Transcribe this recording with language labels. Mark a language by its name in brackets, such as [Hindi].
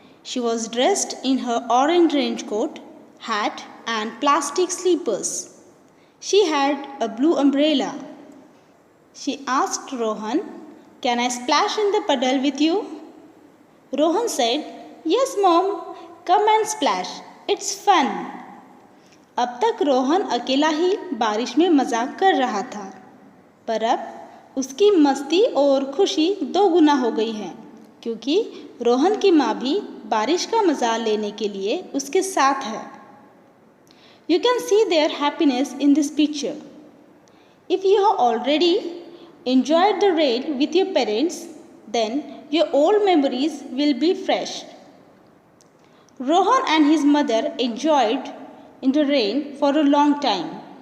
[English] She was dressed in her orange raincoat, hat and plastic slippers. She had a blue umbrella. She asked Rohan, can I splash in the puddle with you? Rohan said, yes mom, come and splash. It's fun. [Hindi] अब तक रोहन अकेला ही बारिश में मजाक कर रहा था, पर अब उसकी मस्ती और खुशी दो गुना हो गई है, क्योंकि रोहन की माँ भी बारिश का मज़ा लेने के लिए उसके साथ है. [English] You can see their happiness in this picture. If you have already enjoyed the rain with your parents, then your old memories will be fresh. Rohan and his mother enjoyed in the rain for a long time.